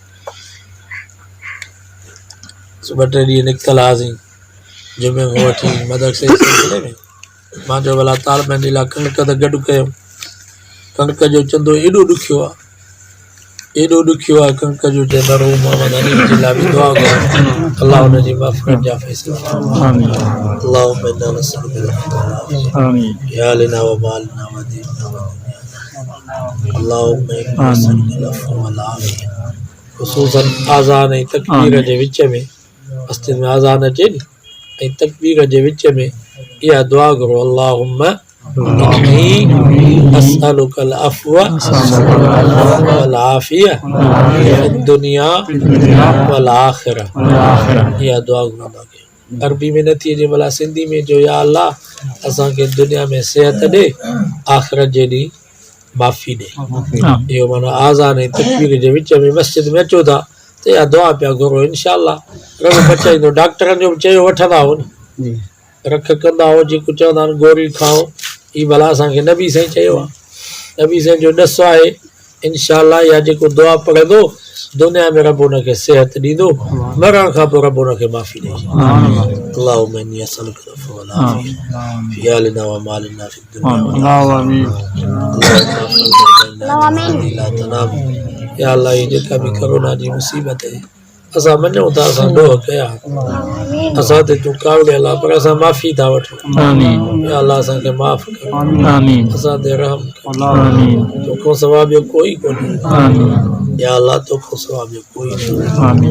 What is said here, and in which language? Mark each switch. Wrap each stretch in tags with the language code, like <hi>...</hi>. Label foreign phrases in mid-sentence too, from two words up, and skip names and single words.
<sd>2-3 ॾींहं निकितल हुआसीं जुमे खां वठी मदरसे सिलसिले में। मां चयो भला तालबनि जे लाइ कणिक त गॾु कयूं। कणिक जो चंदो एॾो ॾुखियो आहे, एॾो ॾुखियो आहे कणिक जो, चए मरहूम मोहम्मद हनीफ जे लाइ बि दुआ कयो, अल्लाह हुनजी मग़फ़िरत जा फ़ैसिला</sd> <ar>اللهم إنا نسألك يا لنا ومالنا وديننا ودنيانا اللهم إنا نسألك العفو والعافية.</ar> <sd>ख़ुसूसन आज़ान ऐं तकबीर जे विच में, मस्जिद में आज़ान अचे नी ऐं तकबीर जे विच में इहा दुआ करो,</sd> <ar>اللهم إني أسألك العفو والعافية في الدنيا والآخرة.</ar> <sd>इहा दुआ घुरंदा कयो। अरबी में नथी अचे, भला सिंधी में जो,</sd> <ar>يا الله</ar> <sd>असांखे दुनिया में सिहत ॾे, आख़िरत जे ॾींहुं माफ़ी ॾे। इहो माना आज़ान ऐं तकबीर जे विच में मस्जिद में अचो था त या दुआ पिया घुरो इंशाअल्लाह रब बचाईंदो। डॉक्टरनि जो बि चयो वठंदा हो न रख कंदा हो जेको चवंदा आहिनि गोरी खाओ ही भला असांखे नबी साईं चयो आहे। नबी साईं जो ॾस आहे इंशाअल्लाह या जेको दुआ पढ़ंदो दुनिया में रब उनखे सेहत ॾींदो मरण खां पोइ रब उनखे माफ़ी ॾींदो।</sd> <ar>اللهم إني أسألك العفو والعافية في حالنا ومالنا في الدنيا لا تنام يا الله</ar> <sd>ये जेका भी कोरोना जी मुसीबत है असां मञूं था असां ॾोह कया असां ते तूं कावड़े अल्लाह पर असां माफ़ी था वठूं</sd> <ar>يا الله</ar> <sd>असांखे माफ़ कर असां ते रहम कर तोखां सवाइ ॿियो कोई कोन्हे</sd> <ar>يا الله</ar> <sd>तोखां सवाइ ॿियो कोई कोन्हे।</sd>